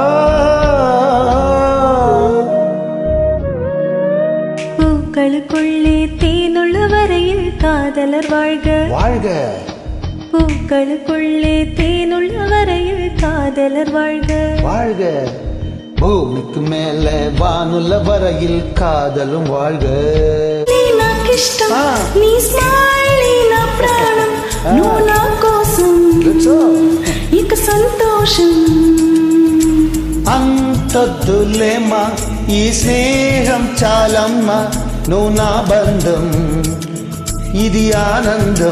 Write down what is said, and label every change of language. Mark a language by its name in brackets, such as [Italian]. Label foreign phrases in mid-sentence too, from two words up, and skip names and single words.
[Tamil] பூக்களுக்குள்ளே தேனுள்ள வரையில் காதலர் வாழ்க வாழ்க பூக்களுக்குள்ளே தேனுள்ள வரையில் காதலர் வாழ்க வாழ்க பூமிக்கு மேல வானுள்ள வரையில் காதலும் வாழ்க [Telugu] నాకిష్టం నీ స్మైల్ నా ప్రాణం నువ్వు నా కోసం ఇక సంతోషం అంతొద్దులేమా ఈ స్నేహం చాలమ్మా నువ్వు నా బంధం ఇది ఆనందం